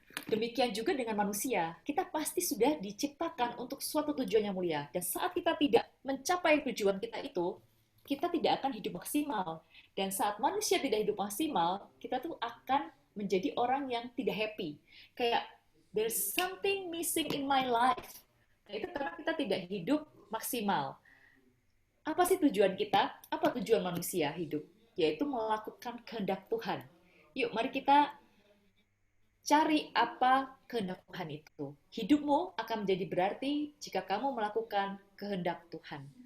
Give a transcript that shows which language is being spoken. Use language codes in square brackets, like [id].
[id] Demikian juga dengan manusia, kita pasti sudah diciptakan untuk suatu tujuan yang mulia. Dan saat kita tidak mencapai tujuan kita itu, kita tidak akan hidup maksimal. Dan saat manusia tidak hidup maksimal, kita tuh akan menjadi orang yang tidak happy. [en] Kayak, there's something missing in my life. [id] Nah, itu karena kita tidak hidup maksimal. Apa sih tujuan kita? Apa tujuan manusia hidup? Yaitu melakukan kehendak Tuhan. Yuk, mari kita cari apa kehendak Tuhan itu. Hidupmu akan menjadi berarti jika kamu melakukan kehendak Tuhan.